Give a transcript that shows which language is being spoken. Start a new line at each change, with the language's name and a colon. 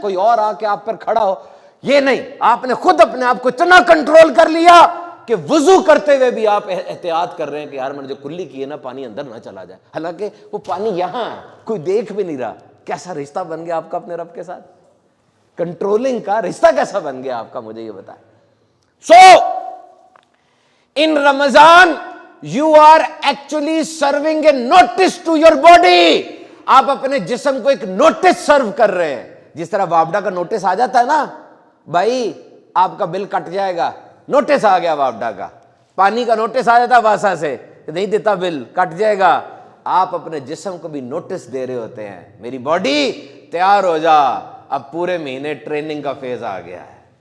Urdu: کوئی اور آ کے آپ پر کھڑا ہو, یہ نہیں, آپ نے خود اپنے آپ کو اتنا کنٹرول کر لیا کہ وضو کرتے ہوئے بھی آپ احتیاط کر رہے ہیں کہ یار میں نے جو کلی کی ہے نا, پانی اندر نہ چلا جائے, حالانکہ وہ پانی یہاں ہے, کوئی دیکھ بھی نہیں رہا. کیسا رشتہ بن گیا آپ کا اپنے رب کے ساتھ؟ کنٹرولنگ کا رشتہ کیسا بن گیا آپ کا, مجھے یہ بتائیں.
English: So in Ramadan you are actually serving a notice to your body.
Urdu: آپ اپنے جسم کو ایک نوٹس سرو کر رہے ہیں. جس طرح وابڈا کا نوٹس آ جاتا ہے نا, بھائی آپ کا بل کٹ جائے گا, نوٹس آ گیا وابڈا کا. پانی کا نوٹس آ جاتا واسا سے, نہیں دیتا بل کٹ جائے گا. آپ اپنے جسم کو بھی نوٹس دے رہے ہوتے ہیں, میری باڈی تیار ہو جا, اب پورے مہینے ٹریننگ کا فیز آ گیا ہے.